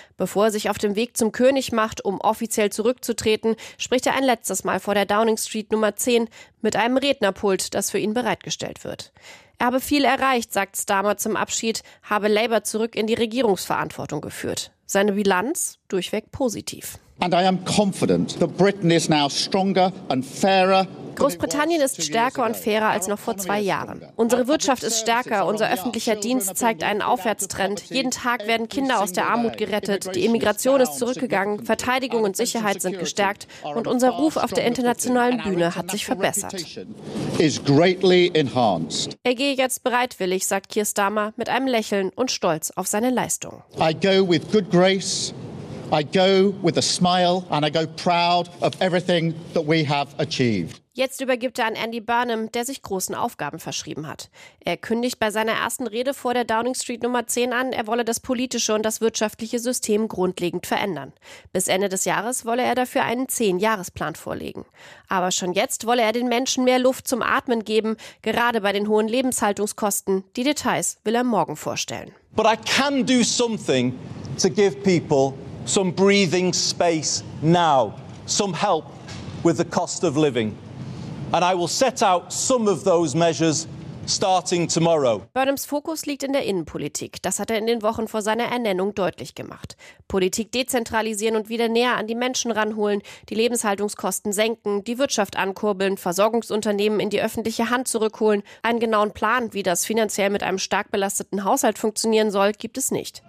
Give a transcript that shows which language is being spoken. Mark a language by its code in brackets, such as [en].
[de] Bevor er sich auf dem Weg zum König macht, um offiziell zurückzutreten, spricht er ein letztes Mal vor der Downing Street Nummer 10 mit einem Rednerpult, das für ihn bereitgestellt wird. Er habe viel erreicht, sagt Starmer zum Abschied, habe Labour zurück in die Regierungsverantwortung geführt. Seine Bilanz durchweg positiv. [en] And I am confident that Britain is now stronger and fairer. [de] Großbritannien ist stärker und fairer als noch vor 2 Jahren. Unsere Wirtschaft ist stärker, unser öffentlicher Dienst zeigt einen Aufwärtstrend. Jeden Tag werden Kinder aus der Armut gerettet, die Immigration ist zurückgegangen, Verteidigung und Sicherheit sind gestärkt und unser Ruf auf der internationalen Bühne hat sich verbessert. Er gehe jetzt bereitwillig, sagt Keir Starmer, mit einem Lächeln und stolz auf seine Leistung. [en] I go with good grace. I go with a smile and I go proud of everything that we have achieved. [de] Jetzt übergibt er an Andy Burnham, der sich großen Aufgaben verschrieben hat. Er kündigt bei seiner ersten Rede vor der Downing Street Nummer 10 an, er wolle das politische und das wirtschaftliche System grundlegend verändern. Bis Ende des Jahres wolle er dafür einen 10-Jahres-Plan vorlegen. Aber schon jetzt wolle er den Menschen mehr Luft zum Atmen geben, gerade bei den hohen Lebenshaltungskosten. Die Details will er morgen vorstellen. [en] But I can do something to give people some breathing space now, some help with the cost of living. And I will set out some of those measures starting tomorrow. [de] Burnhams Fokus liegt in der Innenpolitik. Das hat er in den Wochen vor seiner Ernennung deutlich gemacht. Politik dezentralisieren und wieder näher an die Menschen ranholen, die Lebenshaltungskosten senken, die Wirtschaft ankurbeln, Versorgungsunternehmen in die öffentliche Hand zurückholen. Einen genauen Plan, wie das finanziell mit einem stark belasteten Haushalt funktionieren soll, gibt es nicht.